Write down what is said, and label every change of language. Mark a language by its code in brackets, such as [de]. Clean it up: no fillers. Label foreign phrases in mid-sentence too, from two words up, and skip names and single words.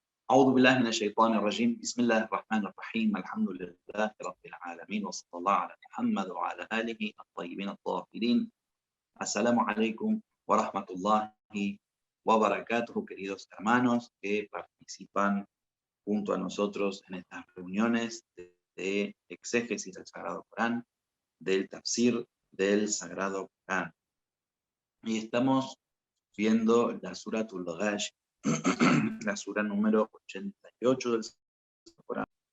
[ar] أعوذ بالله من الشيطان الرجيم بسم الله الرحمن الرحيم الحمد لله رب العالمين وصلى الله على محمد وعلى آله الطيبين الطاهرين. السلام عليكم ورحمة الله وبركاته, [es] queridos hermanos que participan junto a nosotros en estas reuniones de exégesis del Sagrado Corán, del tafsir del Sagrado Corán. Y estamos viendo la Suratul Ghash, la sura número 88 del Corán.